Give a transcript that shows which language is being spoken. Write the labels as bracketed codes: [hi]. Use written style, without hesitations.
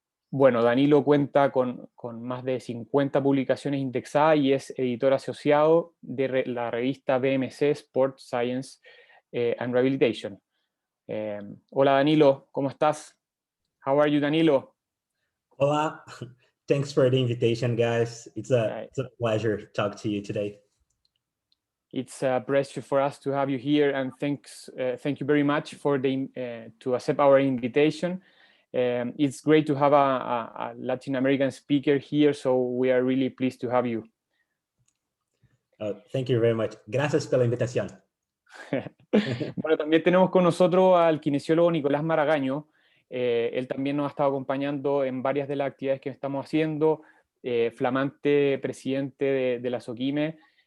[es] Bueno, Danilo cuenta con más de 50 publicaciones indexadas y es editor asociado de la revista BMC Sport Science and Rehabilitation. Hola Danilo, ¿cómo estás? How are you, Danilo? Hola, [en] Thanks for the invitation, guys. It's a pleasure to talk to you today. It's a pleasure for us to have you here, and thank you very much for to accept our invitation. It's great to have a Latin American speaker here, so we are really pleased to have you. Thank you very much. [es] Gracias por la invitación. Bueno, también tenemos con nosotros al kinesiólogo Nicolás Maragaño. Él también nos ha estado acompañando en varias de las actividades que estamos haciendo, flamante presidente de la SOQUIME.